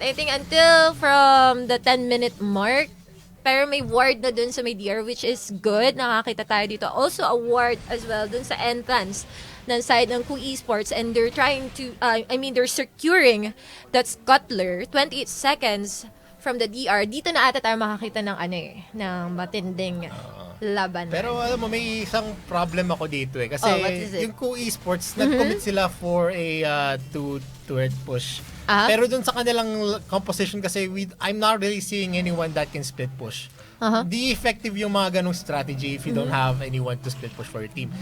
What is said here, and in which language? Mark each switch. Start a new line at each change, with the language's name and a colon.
English: I think until from the 10-minute mark.
Filipino: Pero may ward na dun sa may DR,
English: which is good.
Filipino: Nakakita tayo dito.
English: Also a ward as well dun sa entrance ng side ng Koo Esports. And they're trying to, they're securing that scuttler. 28 seconds from the DR.
Filipino: Dito na ata tayo makakita ng ng matinding laban. Pero alam mo, may isang problem ako dito kasi
English: what is it?
Filipino: yung Koo Esports, nag-commit sila
English: for a two-turret push.
Filipino: Pero dun sa kanilang composition kasi,
English: I'm not really seeing anyone that can split push.
Filipino: Di effective yung mga ganong strategy
English: if you don't have anyone to split push for your team.